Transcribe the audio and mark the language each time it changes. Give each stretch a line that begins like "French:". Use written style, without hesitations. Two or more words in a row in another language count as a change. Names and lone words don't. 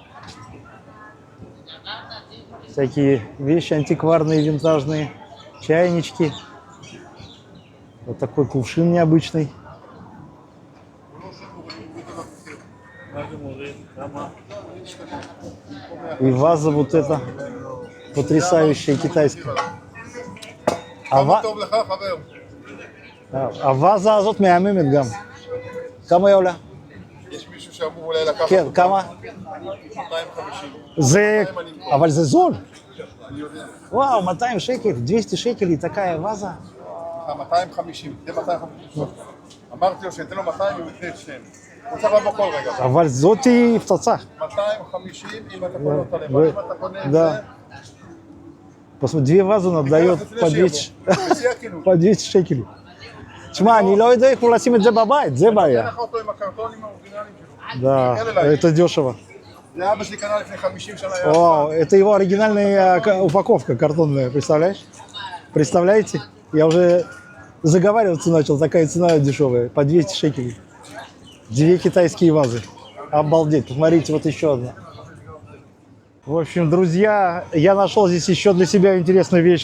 Russian: Всякие вещи антикварные, винтажные. Чайнички. Вот такой кувшин необычный. И ваза вот эта потрясающая китайская.
Hebrew: טוב לך, חבר. הווזה הזאת מהממת גם. כמה היא עולה? יש מישהו שאמור אולי לקחת כן, אותה. כמה? 250. זה, אבל זה זול. אני יודע. וואו, 200 שקל, 200 שקל,
Russian: такая ваза. 250.
Hebrew: זה 250. אמרתי לו שניתן לו 200 ומתנה את שניהם. הוא צריך לבוא כל רגע. אבל זאתי פצצה. 250 אם אתה קונה אותה לבד. אם אתה קונה את
Russian: Да.
Hebrew: זה...
Russian: Посмотри, 2 вазы он отдает по 200,
Hebrew: בשיא הכנות.
Russian: по 200 שקלים.
Hebrew: תשמע, אני לא יודע איך הוא לשים את זה בבית, זה תן בעיה. לך אותו עם הקרטונים האורגינליים שלו.
Russian: Да, это дешево.
Hebrew: זה אבא שלי קנה לפני 50 שנה.
Russian: Вау, это его оригинальная упаковка картонная, представляешь? Представляете? Я уже заговариваться начал, такая цена дешевая, по 200 шекелей. 2 китайские вазы. Обалдеть, посмотрите, вот еще одна. В общем, друзья, я нашел здесь еще для себя интересную вещь.